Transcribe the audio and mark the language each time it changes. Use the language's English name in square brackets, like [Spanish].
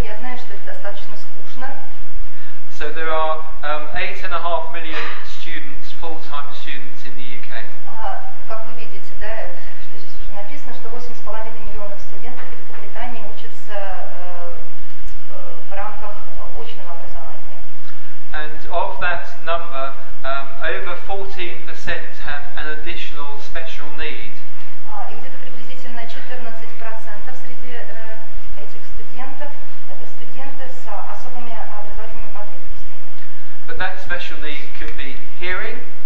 [Russian] Я знаю, что это достаточно скучно. [English] So there are 8.5 million students, full-time students in the UK. [Russian] Как вы видите, да, что здесь уже написано, что 8,5 миллионов студентов Великобритании учатся в рамках очного образования. [English] And of that number, over 14% have an additional special need. [Russian] И где-то приблизительно 14% среди этих студентов это студенты с особыми образовательными потребностями. [English] But that special need could be hearing.